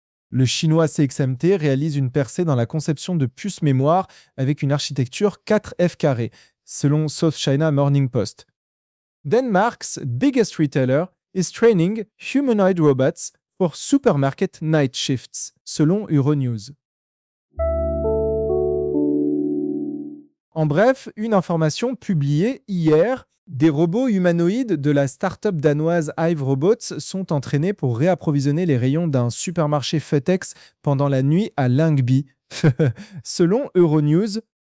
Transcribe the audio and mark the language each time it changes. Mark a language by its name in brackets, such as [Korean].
[French] Le chinois CXMT réalise une percée dans la conception de puces mémoire avec une architecture 4F², selon South China Morning Post. [English] Denmark's biggest retailer is training humanoid robots for supermarket night shifts, [French] selon Euronews. En bref, une information publiée hier, des robots humanoïdes de la start-up danoise Hive Robots sont entraînés pour réapprovisionner les rayons d'un supermarché FedEx pendant la nuit à Lyngby, selon Euronews.